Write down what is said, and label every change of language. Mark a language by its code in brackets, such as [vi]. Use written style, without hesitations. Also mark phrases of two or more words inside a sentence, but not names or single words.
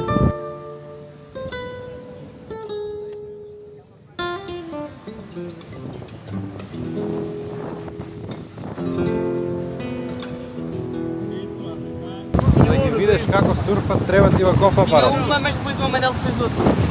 [mk] Да ги видиш како сурфат, треба ти ваков апарат. [pt] Uma, mas depois o amarelo fez outro.